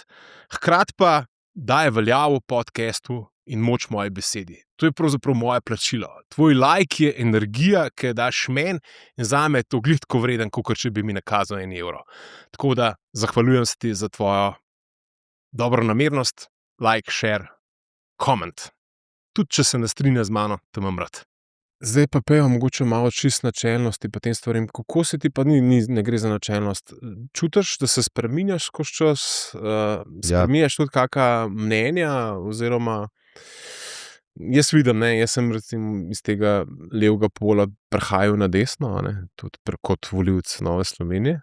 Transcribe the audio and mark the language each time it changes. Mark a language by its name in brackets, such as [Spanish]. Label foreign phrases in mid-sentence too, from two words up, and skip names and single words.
[Slovenian] Hkrati pa daje veljavo podcastu in moč moje besedi. To je pravzaprav moje plačilo. Tvoj like je energija, ki jo daš meni, in zame je to glih tako vreden, kakor če bi mi nakazal 1 evro. Tako da zahvaljujem se ti za tvojo dobronamernost, [English] like, share, comment. [Slovenian] Tudi če se ne strinja z mano, te imam rad. Zdaj pa pejo mogoče malo čist načelnosti pa tem stvarim. Kako se ti pa ne gre za načelnost? Čutiš, da se spreminjaš skozi čas? Spreminjaš tudi kakšna mnenja? Oziroma, jaz vidim, jaz sem recimo iz tega levega pola prehajal na desno, tudi kot volivec Nove Slovenije.